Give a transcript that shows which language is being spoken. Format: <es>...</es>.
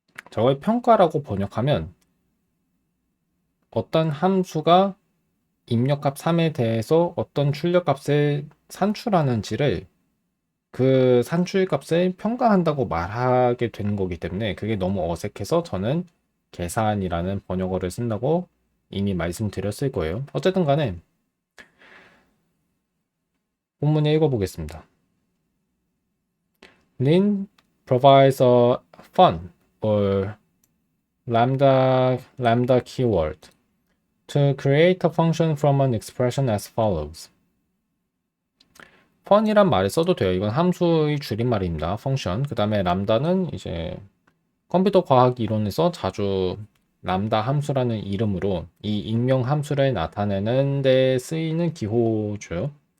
<ko>저걸 평가라고 번역하면 어떤 함수가 입력값 3에 대해서 어떤 출력값을 산출하는지를 그 산출값을 평가한다고 말하게 되는 거기 때문에 그게 너무 어색해서 저는 계산이라는 번역어를 쓴다고 이미 말씀드렸을 거예요. 어쨌든 간에 본문에 읽어보겠습니다.</ko> <en>Lin provides a fun or lambda keyword to create a function from an expression as follows.</en> <ko>fun이란 말을 써도 돼요. 이건 함수의 줄임말입니다.</ko> <en>function.</en> <ko>그 다음에 람다는 이제 컴퓨터 과학 이론에서 자주 람다 함수라는 이름으로 이 익명 함수를 나타내는 데 쓰이는 기호죠.</ko>